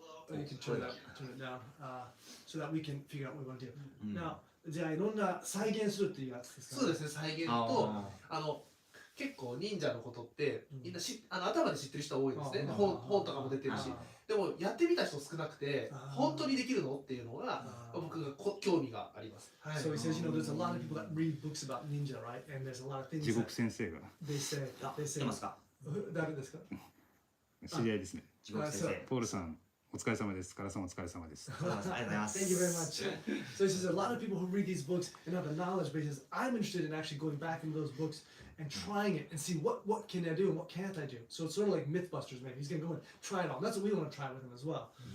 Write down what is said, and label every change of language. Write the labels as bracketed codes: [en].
[en] You can turn it down, so that we can figure out what we want to do. [ja] Now, じゃあいろんな再現するっていうやつですかね。そうですね。再現と結構忍者のことってみんな頭で知ってる人多いんですね。本とかも出てるし。でもやってみた人少なくて本当にできるのっていうのが僕が興味があります。 [en] So he says, there's a lot of people that read books about ninja, right? And there's a lot of things [ja] 地 [en] that [ja] 獄先生が [en] they say. [ja] 来てますか。誰ですか？知り合いですね。地獄先生。ポールさんお疲れ様です。カラさんお疲れ様です。ありがとうございます。 [en] Thank you very much. So he says a lot of people who read these books and have the knowledge bases. I'm interested in actually going back into those books and trying it and see what can I do and what can't I do. So it's sort of like Mythbusters maybe. He's gonna go and try it all. That's what we want to try with him as well.